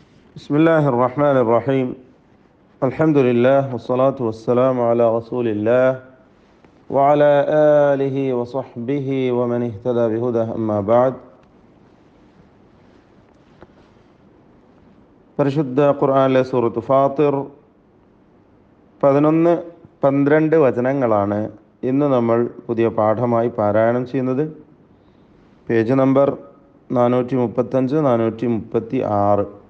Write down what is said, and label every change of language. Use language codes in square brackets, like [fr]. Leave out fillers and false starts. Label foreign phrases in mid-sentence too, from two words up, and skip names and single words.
[ar] بسم الله الرحمن الرحيم. الحمد لله والصلاة والسلام على رسول الله وعلى آله وصحبه ومن اهتدى بهداه أما بعد. [ml] പരിശുദ്ധ ഖുർആനിലെ സൂറത്ത് ഫാത്തിർ 11-12 വചനങ്ങളാണ് ഇന്ന് നമ്മൾ പുതിയ പാഠമായി പാരായണം ചെയ്യുന്നത്. പേജ് നമ്പർ 435-436.